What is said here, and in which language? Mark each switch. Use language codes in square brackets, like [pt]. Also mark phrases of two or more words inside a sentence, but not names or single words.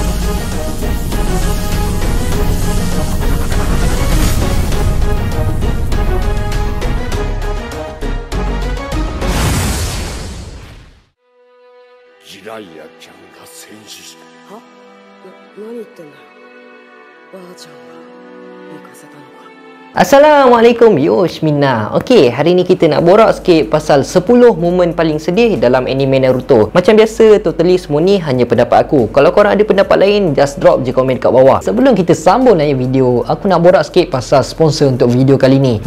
[ja] ジライアちゃんが戦死した。は？何言ってんだよ。ばあちゃんが行かせたのか。 [ms] Assalamualaikum Yoshmina. Okey, hari ni kita nak borak sikit pasal 10 momen paling sedih dalam anime Naruto. Macam biasa, totally semua ni hanya pendapat aku. Kalau korang ada pendapat lain, [en] just drop [ms] je komen kat bawah. Sebelum kita sambung dengan video, aku nak borak sikit pasal sponsor untuk video kali ni.